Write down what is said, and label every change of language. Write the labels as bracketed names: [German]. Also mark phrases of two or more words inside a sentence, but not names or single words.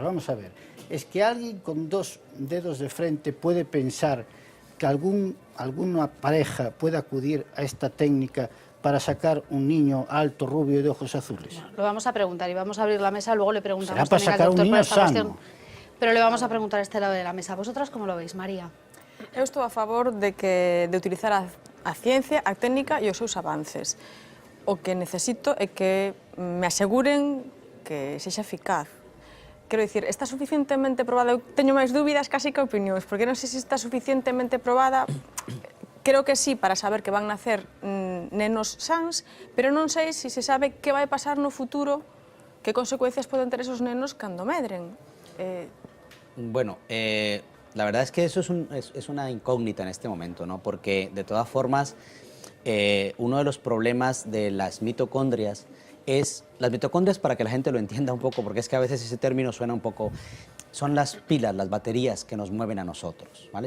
[Spanish] Vamos a ver, es que alguien con 2 dedos de frente puede pensar que alguna pareja puede acudir a esta técnica para sacar un niño alto, rubio y de ojos azules. Bueno, lo vamos a preguntar y vamos a abrir la mesa, luego le preguntamos para también al sacar doctor un por niño esta sano. cuestión. Pero le vamos a preguntar a este lado de la mesa. ¿Vosotras cómo lo veis, María? [Galician] Eu estou a favor de utilizar a ciencia, a técnica e os seus avances. O que necesito é que me aseguren que sexa eficaz. Quero dicir, está suficientemente probada? Eu teño máis dúbidas casi que opinións, porque non sei se está suficientemente probada. Creo que sí, para saber que van nacer nenos sans, pero non sei se se sabe que vai pasar no futuro, que consecuencias poden ter esos nenos cando medren. [Spanish] Bueno, la verdad es que eso es una incógnita en este momento, ¿no? Porque de todas formas, uno de los problemas de las mitocondrias es, las mitocondrias, para que la gente lo entienda un poco, porque es que a veces ese término suena un poco, son las pilas, las baterías que nos mueven a nosotros, ¿vale?